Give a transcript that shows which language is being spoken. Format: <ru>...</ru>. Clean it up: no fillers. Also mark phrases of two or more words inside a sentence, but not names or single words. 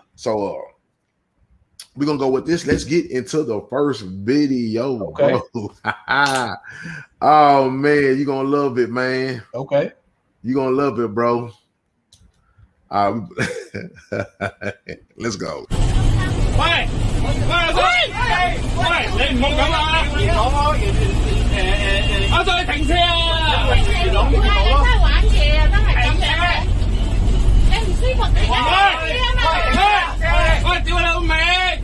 <en>So, we're going to go with this. Let's get into the first video, bro. Oh, man, you're going to love it, man. Okay. You're going to love it, bro. Let's go.</en> <yue>Hey, 你唔好咁啊！我再停車啊！你真係玩嘢啊！真係咁樣，你唔舒服你而家喂，屌你老味！</yue>